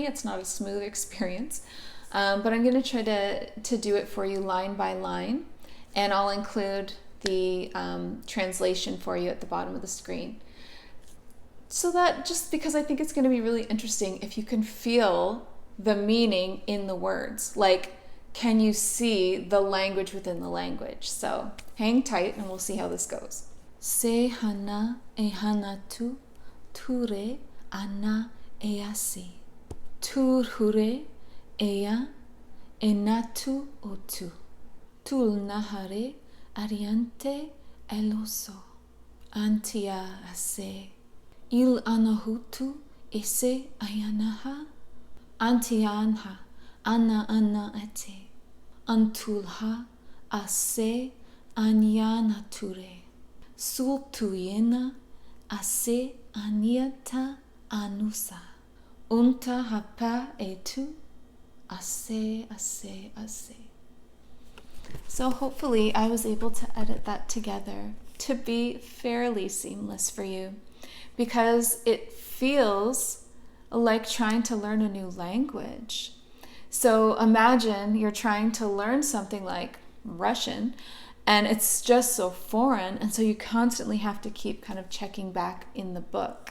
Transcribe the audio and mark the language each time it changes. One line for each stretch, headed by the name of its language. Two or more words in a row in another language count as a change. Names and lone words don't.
English: It's not a smooth experience, but I'm going to try to do it for you line by line, and I'll include the translation for you at the bottom of the screen. So that just because I think it's going to be really interesting if you can feel the meaning in the words. Like, can you see the language within the language? So hang tight and we'll see how this goes. Se hana e hana tu, ture ana e asi. Tur hure ea e natu otu. Tul nahare ariante eloso. Antia ase. Il anahutu ese ayanaha. Antianha ana ete. Antulha ase anyanature. Sultuyena ase aniata anusa. Unta hapa etu ase. So hopefully I was able to edit that together to be fairly seamless for you, because it feels like trying to learn a new language. So imagine you're trying to learn something like Russian and it's just so foreign, and so you constantly have to keep kind of checking back in the book.